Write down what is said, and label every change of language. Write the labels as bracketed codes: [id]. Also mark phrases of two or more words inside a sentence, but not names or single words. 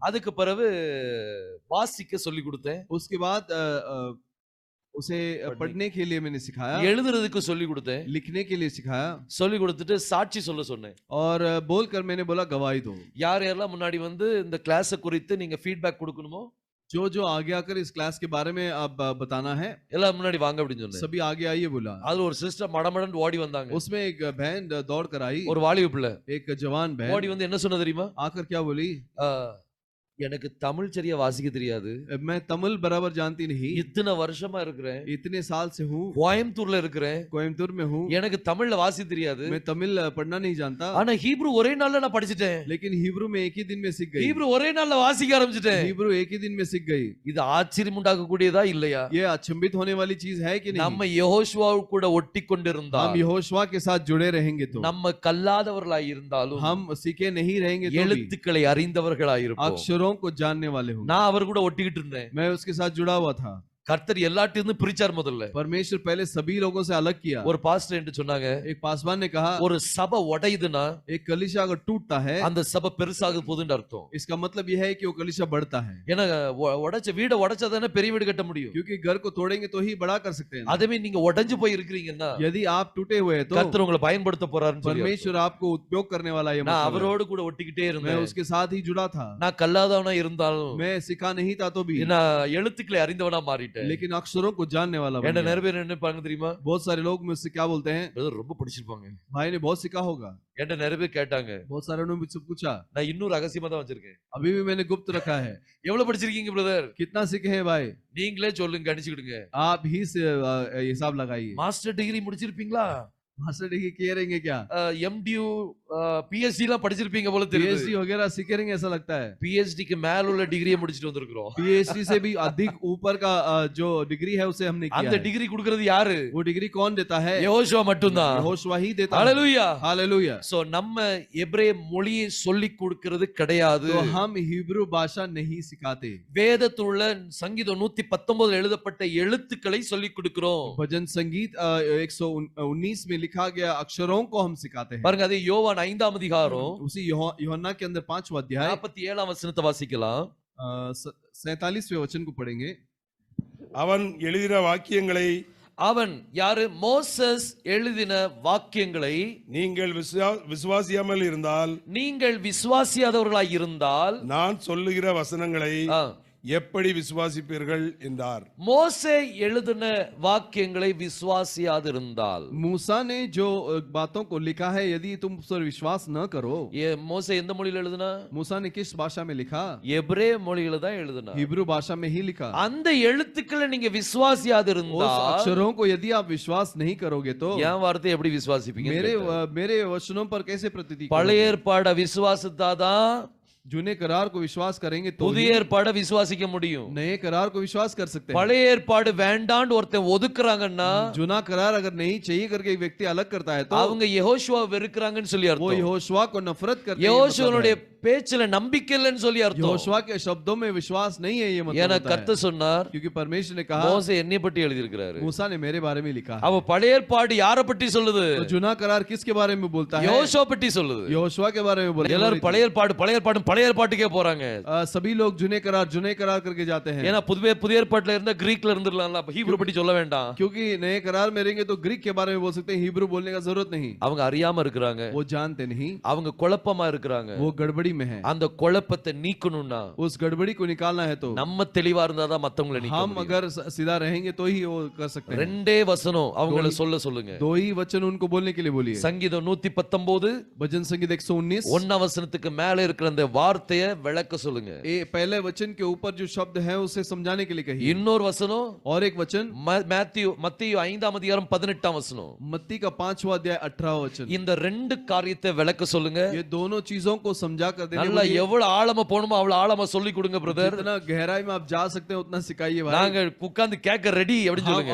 [ta] அதுக்கு பிறகு வாசிக்க சொல்லி கொடுத்தேன். [hi] उसके बाद उसे पढ़ने के लिए मैंने सिखाया, [ta] எழுதுறதுக்கு சொல்லி கொடுத்தேன். [hi] लिखने के लिए सिखाया, [ta] சொல்லி கொடுத்துட்டு சாட்சி சொல்ல சொன்னேன். [hi] और बोलकर मैंने बोला गवाही दो। [ta] யார் யாரெல்லாம் முன்னாடி வந்து இந்த கிளாஸ் குறித்து நீங்க ஃபீட்பேக் கொடுக்கணுமோ [hi] जो जो आगे आकर इस क्लास के बारे में आप बताना है, [ta] எல்லாம் முன்னாடி வாங்க அப்படின்னு சொன்னேன். [hi] सभी आगे आइए बोला। [ta] அதுல ஒரு சிஸ்டர் மடமடன்னு ஓடி வந்தாங்க. [hi] उसमें एक बहन दौड़ कर आई, [ta] ஒரு வாலிப பிள்ளை [hi] एक जवान [ta] ஓடி [hi] बहन [ta] வந்து என்ன சொன்ன தெரியுமா? [hi] आकर क्या बोली? [ta] எனக்கு தமிழ் சரியா வாசிக்க தெரியாது, [hi] मैं तमिल बराबर जानती नहीं, [ta] இத்தனை வருஷமா இருக்கிறேன், [hi] इतने साल से हूँ, [ta] கோயம்புத்தூர்ல இருக்கிறேன், [hi] कोयम्बतूर में हूँ, [ta] எனக்கு தமிழ்ல வாசிக்க தெரியாது, [hi] मैं तमिल पढ़ना नहीं जानता, [ta] ஆனா ஹீப்ரு ஒரே நாள்ல நான் படிச்சிட்டேன். [hi] लेकिन हिब्रू में एक ही दिन में सीख गई। [ta] ஹீப்ரு ஒரே நாள்ல வாசிக்க ஆரம்பிச்சிட்டேன். [hi] हिब्रू एक ही दिन में सीख गई। [ta] இது ஆச்சரியம் உண்டாக்கக்கூடியதா இல்லையா? [hi] ये अचंभित होने वाली चीज है कि नहीं? [ta] நம்ம யெகோஷுவா கூட ஒட்டி கொண்டிருந்தா, [hi] हम यहोशुआ के साथ जुड़े रहेंगे तो, [ta] நம்ம கல்லாதவர்களாய் இருந்தாலும் [hi] हम सीखे नहीं रहेंगे तो भी [ta] எழுத்துக்களை அறிந்தவர்களாய் இருப்போம். [hi] अक्षरों को जानने वाले होंगे। [ta] நான் அவர் கூட ஒட்டிக்கிட்டு இருந்தேன். [hi] मैं उसके साथ जुड़ा हुआ था। [ta] கர்த்தர் எல்லாட்டிலிருந்து பிரிச்சார். முதல்ல [hi] परमेश्वर पहले सभी लोगों से अलग किया। [ta] ஒரு பாஸ்டர் என்று சொன்னாங்க, [hi] एक पासवान ने कहा, [ta] ஒரு சபை உடையுதுன்னா [hi] एक कलीसिया अगर टूटता है, [ta] அந்த சபை பெருசாக போகுதுன்னு அர்த்தம். [hi] इसका मतलब यह है कि वो कलीसिया बढ़ता है, [ta] ஏன்னா உடைச்ச வீட உடைச்சாதானே பெரிய வீடு கட்ட முடியும். [hi] क्योंकि घर को तोड़ेंगे तो ही बड़ा कर सकते हैं। [ta] அதே நீங்க உடைஞ்சு போய் இருக்கிறீங்கன்னா [hi] यदि आप टूटे हुए हैं तो [ta] கர்த்தர் உங்களை பயன்படுத்த போறாருன்னு சொல்லி [hi] परमेश्वर आपको उपयोग करने वाला है। [ta] நான் [hi] मतलब [ta] அவரோடு கூட ஒட்டிக்கிட்டே [hi] मैं [ta] இருந்தேன். [hi] उसके साथ ही जुड़ा था। [ta] நான் கல்லாதவனா இருந்தாலும் [hi] मैं सीखा नहीं था तो भी, [ta] நான் எழுத்துக்களை அறிந்தவனா மாறிட்டேன். [hi] लेकिन अक्षरों को जानने वाला बन [ta] என்ன [hi] गया। [ta] நிறைய பேர் என்ன பாங்க தெரியுமா? [hi] बहुत सारे लोग मुझसे क्या बोलते हैं, [ta] பிரதர் ரொம்ப படிச்சிருப்பாங்க. [hi] भाई ने बहुत सीखा होगा। [ta] என்ன நிறைய பேர் கேட்டாங்க. [hi] बहुत सारे ने मुझसे पूछा, [ta] நான் இன்னும் ரகசியமா தான் வச்சிருக்கேன். [hi] अभी भी मैंने गुप्त रखा है। [ta] எவ்வளவு படிச்சிருக்கீங்க பிரதர்? [hi] कितना सीखे हैं भाई? [ta] நீங்களே சொல்லுங்க, கணிச்சுக்கிடுங்க. [hi] आप ही से हिसाब लगाइए। [en] master degree [ta] முடிச்சிருப்பீங்களா? [en] master degree [hi] किए रहेंगे क्या? [ta] எம்டியூ பிஎஸ்டி எல்லாம் படிச்சிருப்பீங்க போல தெரியுது. [hi] पीएचडी वगैरह सीखे रहेंगे ऐसा लगता है। [ta] PhD க்கு மேல உள்ள டிகிரியை முடிச்சிட்டு வந்திருக்கிறோம். [hi] पीएचडी से भी अधिक ऊपर का जो डिग्री है उसे हमने किया [ta] அந்த [hi] है। [ta] டிகிரி கொடுக்கிறது யாரு? [hi] वो डिग्री कौन देता है? [ta] யெகோஷுவா மட்டும்தான். [hi] यहोशुआ ही देता है। [ta] ஹalleluya. [hi] हालेलुया। [ta] சோ நம்ம எபிரேய மொழியை சொல்லி கொடுக்கிறது கிடையாது. [hi] तो हम हिब्रू भाषा नहीं सिखाते। [ta] வேதத்தில் உள்ள சங்கீதம் 119 எழுதப்பட்ட எழுத்துக்களை சொல்லி கொடுக்கிறோம். [hi] भजन संगीत 119 में लिखा गया अक्षरों को हम सिखाते हैं। [ta] பாருங்க, அது யோவான் 5ஆம் அதிகாரம் [hi] उसी यूहन्ना के अंदर 5वां अध्याय [ta] 47ஆம் வசனத்தை வாசிக்கலாம். [hi] 47वें वचन को पढ़ेंगे। [ta] அவன் எழுதின வாக்கியங்களை அவன் யாரு? மோசஸ் எழுதின வாக்கியங்களை நீங்கள் விசுவாசியாமல் இருந்தால் நீங்கள் விசுவாசியாதவர்களாய் இருந்தால் நான் சொல்லுகிற வசனங்களை ஆ, எப்படி விசுவாசிப்பீர்கள் என்றார். மோசே எழுதின வாக்கியங்களை விசுவாசியாதிருந்தால், [hi] मूसा ने जो बातों को लिखा है यदि तुम उस पर विश्वास न करो। [ta] மோசே எந்த மொழியில எழுதுனா? [hi] मूसा ने किस भाषा में लिखा? [ta] எபிரே மொழியில தான் எழுதுனா. [hi] हिब्रू भाषा में ही लिखा। [ta] அந்த எழுத்துக்களை நீங்க [hi] उस [ta] விசுவாசியாதிருந்தால், [hi] अक्षरों को यदि आप विश्वास नहीं करोगे तो [ta] என் வார்த்தையை எப்படி விசுவாசிப்பீங்க? [hi] मेरे वचनों पर कैसे प्रतीति [ta] பழைய [hi] करोगे? [ta] ஏற்பாட விசுவாசித்தாதான் [hi] जूने करार को विश्वास करेंगे तो [ta] புதிய [hi] ही [ta] ஏற்பாட விசுவாசிக்க முடியும். [hi] नए करार को विश्वास कर सकते हैं। [ta] பழைய ஏற்பாடு வேண்டான்னு ஒருத்தன் ஒதுக்குறாங்கன்னா [hi] जूना करार अगर नहीं चाहिए करके एक व्यक्ति अलग करता है तो [ta] அவங்க யெகோஷுவா வெறுக்கறாங்கன்னு சொல்லி [hi] वो [ta] அர்த்தம். [hi] यहोशुआ को नफरत करते हैं। [ta] யெகோஷுவனுடைய பேச்சுல நம்பிக்கை இல்லைன்னு சொல்லி அர்த்தம். [hi] यहोशुआ के शब्दों में विश्वास नहीं है ये मतलब [ta] ஏன்னா [hi] होता है। [ta] கர்த்தர் சொன்னார், [hi] क्योंकि परमेश्वर ने कहा, [ta] மோசே என்னை பற்றி எழுதி இருக்கிறாரு. [hi] मूसा ने मेरे बारे में लिखा है। [ta] அவ பழைய ஏற்பாடு யாரை பற்றி சொல்லுது? [hi] तो जूना करार किसके बारे में बोलता है? [ta] யோசுவா பற்றி சொல்லுது. [hi] यहोशुआ के बारे में बोलता है। [ta] எல்லாரும் பழைய ஏற்பாடு பழைய ஏற்பாட்டுக்கே போறாங்க. [hi] सभी लोग जुने करार करके जाते हैं। [ta] ஏன்னா புதிய ஏற்பாட்டுல இருந்தா கிரீக்ல இருந்துடலாம்ல, அப்ப ஹீப்ரு பற்றி சொல்ல வேண்டாம். [hi] क्योंकि नए करार में रहेंगे तो ग्रीक के बारे में बोल सकते हैं, हिब्रू बोलने का जरूरत नहीं। [ta] அவங்க அறியாம இருக்கிறாங்க, [hi] वो जानते नहीं, [ta] அவங்க குழப்பமா இருக்கிறாங்க. [hi] वो गड़बड़ी में है। [ta] அந்த குழப்பத்தை நீக்கணும்னா [hi] उस गड़बड़ी को निकालना है तो [ta] நம்ம தெளிவா இருந்தாதான் மத்தவங்களை நீக்க [hi] हम [ta] முடியும். [hi] अगर सीधा रहेंगे तो ही वो कर सकते हैं। [ta] ரெண்டே வசனம் அவங்கள சொல்லுங்க. [hi] दो ही वचन उनको बोलने के लिए बोलिए। [ta] சங்கீதம் 119 [hi] भजन संगीत 119 [ta] 1 वசனத்துக்கு மேல இருக்கிற அந்த வார்த்தையை விளக்க சொல்லுங்க. [hi] पहले वचन के ऊपर जो शब्द है उसे समझाने के लिए कहिए। [ta] இன்னொரு வசனம் [hi] और एक वचन [ta] மத்தேயு 5ஆம் அதிகாரம் 18ஆம் வசனம். [hi] मत्ती का 5वां अध्याय 18वां वचन। [ta] இந்த ரெண்டு காரியத்தை விளக்க சொல்லுங்க. [hi] ये दोनों चीजों को समझा कर देने [ta] நல்லா [hi] बोलिए। [ta] எவ்வளவு ஆழமா போணுமோ அவ்வளவு ஆழமா சொல்லி கொடுங்க பிரதர். [hi] जितना गहराई में आप जा सकते हैं उतना सिखाइए भाई। [ta] நாங்க உட்கார்ந்து கேட்க ரெடி அப்படின்னு சொல்லுங்க.